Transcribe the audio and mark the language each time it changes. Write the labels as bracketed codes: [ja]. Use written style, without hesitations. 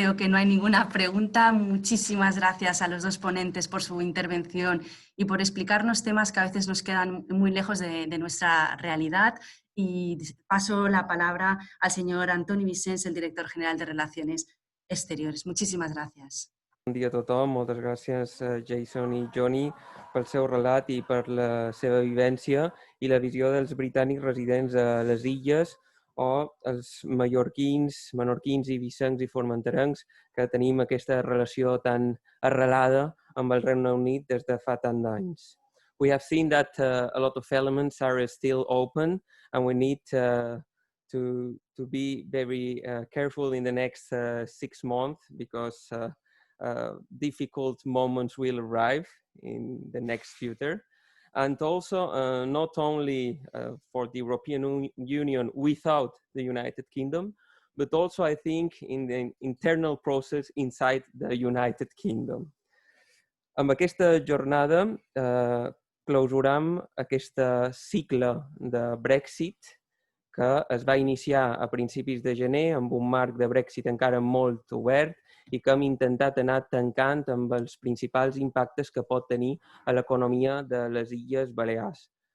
[es] Veo que no hay ninguna pregunta. Muchísimas gracias a los dos ponentes por su intervención y por explicarnos temas que a veces nos quedan muy lejos de nuestra realidad. Y paso la palabra al señor Antoni Vicens, el director general de Relaciones Exteriores. Muchísimas gracias. [ca] Bon dia a tothom, moltes gràcies Jason i Jonny pel seu relat i per la seva vivència i la visió dels britànics residents a les illes o els mallorquins, menorquins i vicencs i formenterencs que tenim aquesta relació tan arrelada amb el Regne Unit des de fa tant d'anys. [en] We have seen that a lot of elements are still open and we need to be very careful in the next 6 months because difficult moments will arrive in the next future. And also not only for the European Union without the United Kingdom, but also I think in the internal process inside the United Kingdom. [ca] Amb aquesta jornada clausuram aquest cicle de Brexit que es va iniciar a principis de gener amb un marc de Brexit encara molt obert i que hem intentat anar tancant amb els principals impactes que pot tenir a l'economia de les Illes Balears.